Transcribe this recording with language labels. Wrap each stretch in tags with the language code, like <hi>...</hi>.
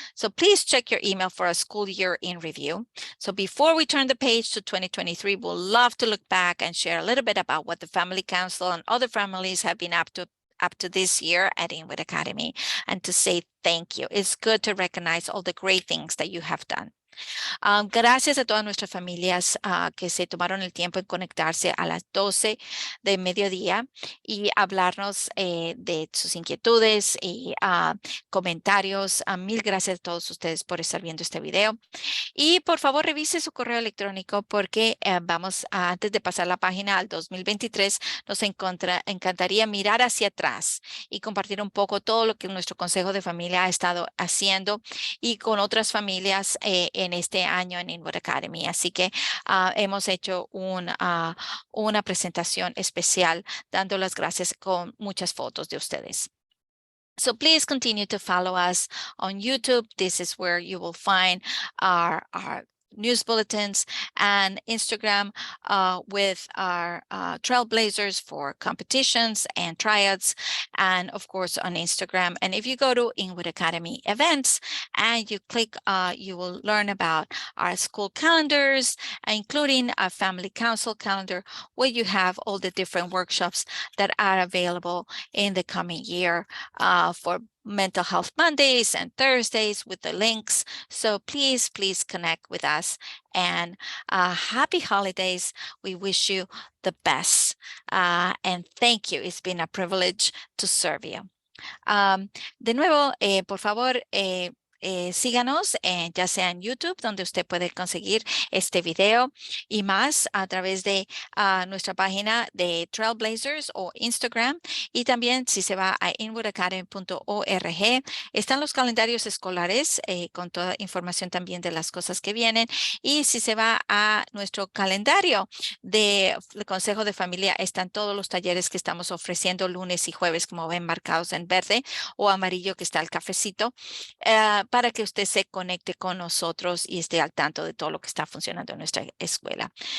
<en>So please check your email for a school year in review. So before we turn the page to 2023, we'll love to look back and share a little bit about what the Family Council and other families have been up to this year at Inwood Academy, and to say thank you. It's good to recognize all the great things that you have done.</en> <es>Gracias a todas nuestras familias que se tomaron el tiempo en conectarse a las 12 de mediodía y hablarnos de sus inquietudes y comentarios. Mil gracias a todos ustedes por estar viendo este video. Y por favor, revise su correo electrónico, porque antes de pasar la página al 2023, nos encantaría mirar hacia atrás y compartir un poco todo lo que nuestro Consejo de Familia ha estado haciendo y con otras familias en este año en Inwood Academy. Así que hemos hecho una presentación especial dando las gracias con muchas fotos de ustedes.</es> <en>So please continue to follow us on YouTube. This is where you will find our news bulletins, and Instagram with our trailblazers for competitions and tryouts, and of course on Instagram. And if you go to Inwood Academy events and you click, you will learn about our school calendars, including a family council calendar, where you have all the different workshops that are available in the coming year for Mental Health Mondays and Thursdays with the links. So please connect with us, and happy holidays. We wish you the best, and thank you. It's been a privilege to serve you.</en> <es>De nuevo, por favor, síganos ya sea en YouTube, donde usted puede conseguir este video y más a través de nuestra página de Trailblazers o Instagram, y también si se va a inwoodacademy.org están los calendarios escolares con toda información también de las cosas que vienen, y si se va a nuestro calendario del Consejo de Familia están todos los talleres que estamos ofreciendo lunes y jueves, como ven marcados en verde o amarillo, que está el cafecito, para que usted se conecte con nosotros y esté al tanto de todo lo que está funcionando en nuestra escuela.</es>